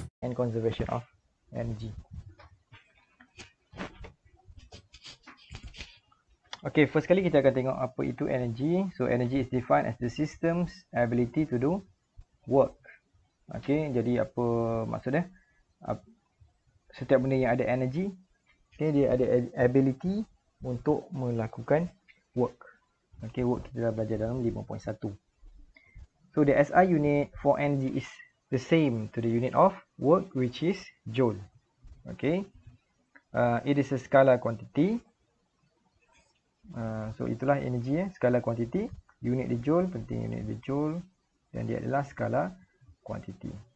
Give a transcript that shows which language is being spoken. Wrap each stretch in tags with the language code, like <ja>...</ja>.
<en>conservation of energy. Okay, first</en> <ms>kali kita akan tengok apa itu</ms> <en>energy. So energy is defined as the system's ability to do work.</en> <ms>Okay, jadi apa maksudnya? Setiap benda yang ada energy, okay, dia ada ability untuk melakukan work. Okay, work kita dah belajar dalam 5.1.</ms> <en>So the SI unit for energy is the same to the unit of work, which is joule. Okay, it is a scalar quantity.</en> <ms>So itulah energi skala kuantiti. Unit di joule, penting unit di joule, dan dia adalah skala kuantiti.</ms>